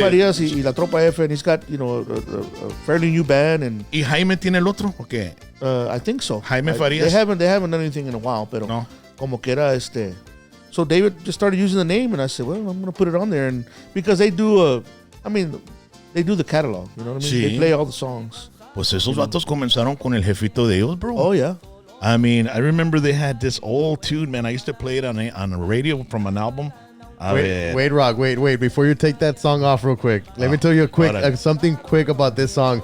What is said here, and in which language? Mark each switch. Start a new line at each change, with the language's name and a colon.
English: Farias y La Tropa F, and he's got a fairly new band, and
Spanish: ¿Y Jaime tiene el otro? ¿O qué?
English: I think so. Jaime Farias? They haven't done anything in a while, pero No. como que era So David just started using the name, and I said, well, I'm gonna put it on there, and because they do they do the catalog, you know what I mean?
Spanish: Sí.
English: They play all the songs.
Spanish: Pues esos vatos comenzaron con el jefito de ellos, bro.
English: Oh yeah. I mean, I remember they had this old tune, man. I used to play it on a radio from an album.
Spanish: A ver.
English: Wait, Rock, wait. Before you take that song off real quick, let me tell you something quick about this song.